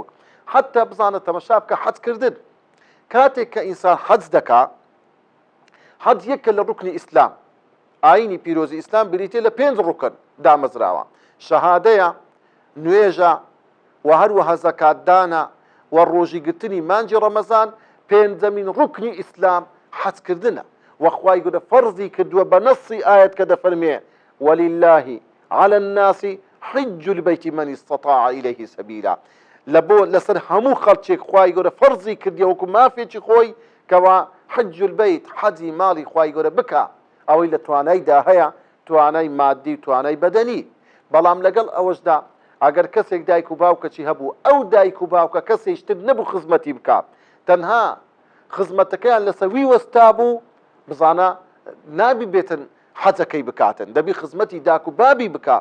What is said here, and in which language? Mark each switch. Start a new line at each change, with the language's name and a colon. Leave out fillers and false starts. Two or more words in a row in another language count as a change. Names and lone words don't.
Central Kurdish: حتا بزانە تەمەشا بکە حەجکردن، کاتێک کە ئینسان حەج دەکا، حەج یەکە لە ڕوکنی ئیسلام، ئاینی پیرۆزی ئیسلام بریتێ لە 5 ڕوکن دامەزراوە، شەهادەیە، نوێژە، و هەروەها زەکاتدانە، و ڕۆژی گرتنی مانجی ڕەمەزان. پێنجەمین ڕوکنی ئیسلام حەجکردنە، وەخوای گەورە فەرزی کردووە بە نەسی ئاەت کە دەفەرمێ
Arabic: ولله على الناس حج البيت من استطاع إليه سبيلا،
Central Kurdish: لەسەر هەموو خەڵکێک خوای گەورە فەرزی کردی وەکو مافێکی خۆی کەوا
Arabic: حج البيت،
Central Kurdish: حەجی ماڵی خوای گەورە بکە، ئەوەی لە توانایدا هەیە، توانای مادی و توانای بەدەنی. بەڵام لەگەڵ ئەوەشدا ئەگەر کەسێک دایک و باوکەچی هەبوو، ئەو دایک و باوکە کەسێشتر نەبوو خزمەتی بکات، تەنها خزمەتەکەیان لەسەر وی وەستا بوو، بزانە نابی بێتن حەجەکەی بکاتن، دەبی خزمەتی داک و بابی بکات.